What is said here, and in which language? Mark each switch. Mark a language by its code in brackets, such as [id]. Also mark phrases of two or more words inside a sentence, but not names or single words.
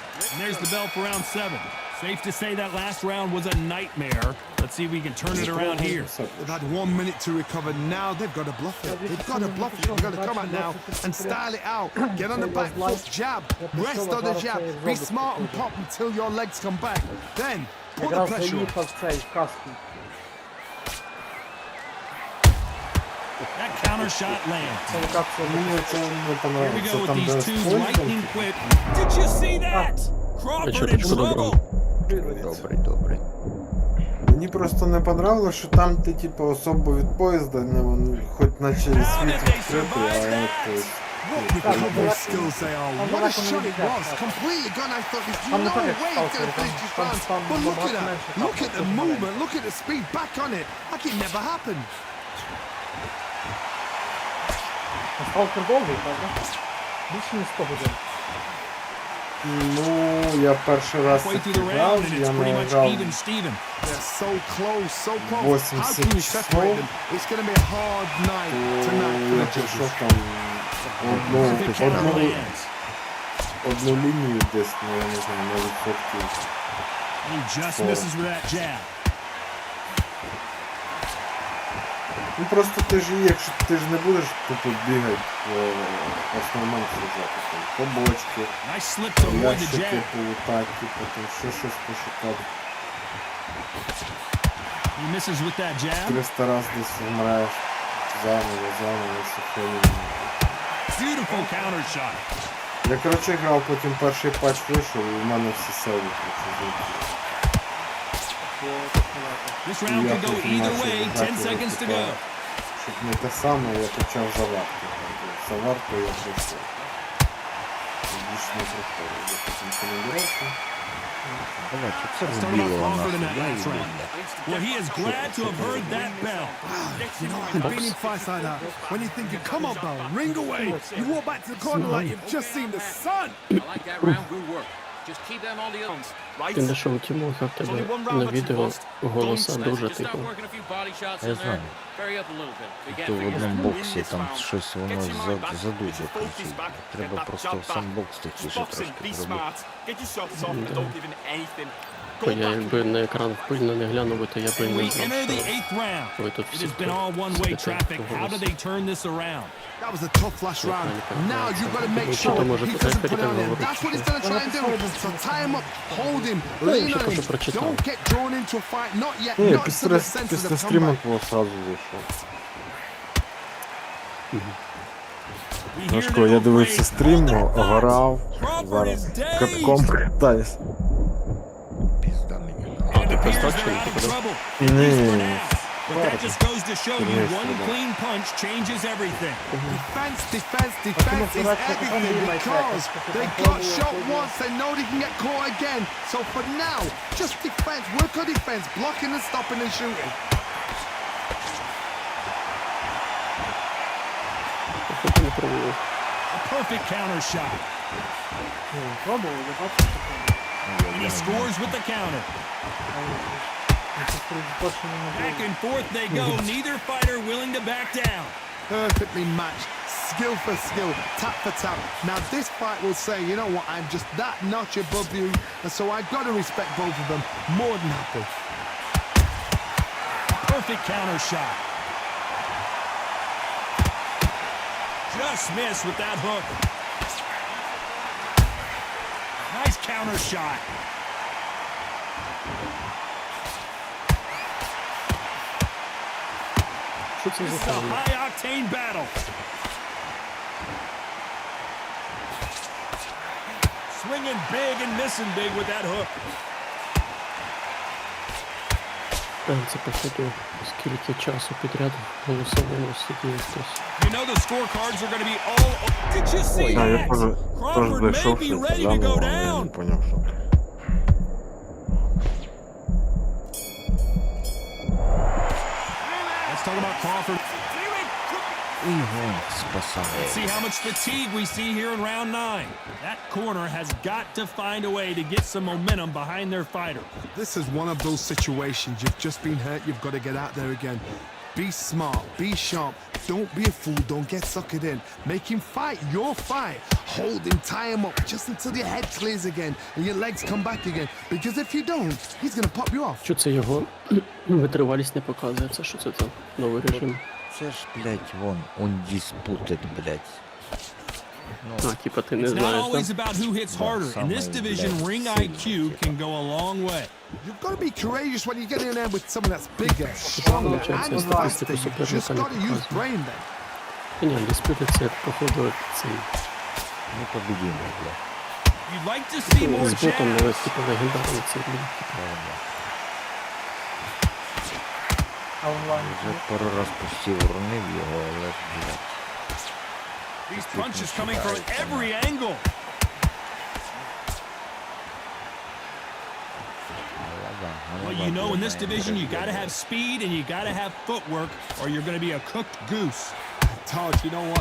[en] And there's the bell for round 7. Safe to say that last round was a nightmare. Let's see if we can turn it around here. They've had 1 minute to recover. Now they've got to bluff it. They've got to bluff it. They've got to come out now and style it out. Get on the back foot, jab, rest on the jab. Be smart and pop until your legs come back. Then put the [uk] Якраз [en] pressure on. [uk] заїхав цей в каску. [en] That counter shot lands. [uk] Це яка це Мені це не [en] Here we [uk] понравилося. [en] go with [uk] Там, де [en] these two [uk] спойка, [en] lightning quick. Did you see that? Crawford in trouble. [uk] Добрий, добрий. Мені просто не понравилось, що там ти, типу, особо від поїзда, не, хоч наче світ відкритий, а як то... [en] What recovery skills they are. What a shot it was. Completely gone. I thought there's no way he's going to finish this round. But look at that. Look at the movement. Look at the speed. Back on it. Like it never happened. [uk] Сталкер довгий, правда? Більше ніж 100 годин. Ну, я перший раз [en] Halfway [uk] таки [en] through the [uk] грав, [en] round and [uk] я [en] it's pretty [uk] не [en] much [uk] грав [en] even Steven. They're so close, so close. 80 How can you separate them? It's going to be a hard night tonight for [uk] то [en] the [uk] я пішов [en] judges. [uk] там [en] Perfect counter lands. [uk] одну лінію десь, ну, я не знаю, на відсотків. [en] He just misses with that jab. [uk] Ну просто ти ж, якщо ти ж не будеш тупо бігати в основному сюжету, там побочки, [en] Nice slip to avoid the [uk] ящики [en] jab. [uk] полутаки, потім ще щось пошукати. [en] He misses with that jab. [uk] 300 раз десь вмираєш заново, сухені. [en] Beautiful counter shot. [uk] Я, коротше, грав, потім перший патч вийшов, і в мене всі сейви працюють. [en] This round could go either way. 10 seconds to go. [uk] Щоб не те саме, я почав заварки. Заварку я прийшов. Більше не приходив. Я потім понабирався. Давайте, це [en] Let's talk about [uk] вбило [en] Crawford in [uk] нахуй. [en] that [uk] Я [en] last round. Well, he is glad to have heard that bell. You know, I've been in fights like that. When you're thinking, come on, bell, ring away. You walk back to the corner like you've just seen the sun. I like that round. Good work. Just keep them on the arms. Right? [uk] Ти знайшов у Тімоха, в тебе [en] Only one [uk] на [en] round left [uk] відео [en] to post. [uk] голоса [en] Don't [uk] дуже [en] Just start [uk] тихо. [en] working a few body shots [uk] Я [en] in there. [uk] знаю. [en] Vary up a little bit. Again, [uk] То в [en] figure [uk] одному [en] out- [uk] боксі там щось воно задуже кричить. Треба просто сам бокс тихіше [en] Boxing, [uk] трошки [en] be [uk] зробити. [en] smart. Get your shots off and don't give in anything. [uk] Бо [en] Go [uk] я [en] back. [uk] якби на екран пильно не глянув, би, то я б і [en] And [uk] не [en] we [uk] знав, [en] enter the [uk] що [en] 8th round. [uk] ви тут [en] It [uk] всі [en] has been all one-way [uk] спите [en] traffic. [uk] по [en] How do [uk] голосу. [en] they turn this around? That was a tough last round. Now you've got to make sure he doesn't put it on him. That's what he's going to try and do. So tie him up, hold him, lean on him. Don't get drawn into a fight. Not yet. [uk] Ні, [en] Not to the sense of [uk] після [en] the [uk] стріму [en] comeback. [uk] було сразу вийшов. [en] We hear [uk] Трошки [en] the [uk] я [en] old [uk] дивився [en] phrase, [uk] стрім, [en] "Hold that thought." [uk] грав, [en] Crawford [uk] зараз [en] is dazed. [uk] катком катаюсь. Пізда мені. [en] And it appears they're out of trouble. At least for now. But that just goes to show you one clean punch changes everything. Defense, defense, defense is everything because they got shot once. They know they can get caught again. So for now, just defense. Work on defense, blocking and stopping and shooting. [uk] Поки не пробував. [en] A perfect counter shot. [uk] Пробував, я бачив, що пробував. [en] And he scores with the counter. [uk] Точно не [en] Back [uk] було. [en] and forth they go. Neither fighter willing to back down. Perfectly matched, skill for skill, tap for tap. Now this fight will say, you know what, I'm just that notch above you, and so I've got to respect both of them. More than happy. Perfect counter shot. Just missed with that hook. Nice counter shot. [uk] Що це [en] This [uk] за [en] is a [uk] фан? [en] high-octane battle. Swinging big and missing big with that hook. [uk] Це походу скільки часу підряд в голосовому сидів хтось. [en] You know the scorecards are going to be all... Did you see [uk] Да, я [en] that? [uk] тоже [en] Crawford may [uk] зайшов, [en] be [uk] що [en] ready to go [uk] заново, але я [en] down. [uk] не поняв, що це. [en] Let's talk about Crawford. [uk] Ігор спасає. [en] Let's see how much fatigue we see here in round 9. That corner has got to find a way to get some momentum behind their fighter. This is one of those situations. You've just been hurt. You've got to get out there again. Be smart, be sharp. Don't be a fool, don't get suckered in. Make him fight your fight. Hold him, tie him up just until your head clears again and your legs come back again. Because if you don't, he's gonna pop you off. [uk] Що це його витривалість не показує? Це що це там? Новий режим. Це ж, блядь, вон, undisputed, блядь. А, типа ти не [en] It's not [uk] знаєш, [en] always [uk] так? [en] about who hits harder. In this division, ring IQ can go a long way. You've got to be courageous when you get in there with someone that's bigger, stronger, and faster. You just got to use brain then. [uk] Ні, диспути це, походу, цей. [ru] Непобедимый, блядь. [en] You'd like to see more [uk] З ботом, але [en] jabs. [uk] типу легендарний цей, блін. А онлайн. Вже пару раз почти уронив його, але, блядь. [en] These punches coming from every angle. Well, you know, in this division, you got to have speed and you got to have footwork, or you're going to be a cooked goose. Todd, you know what?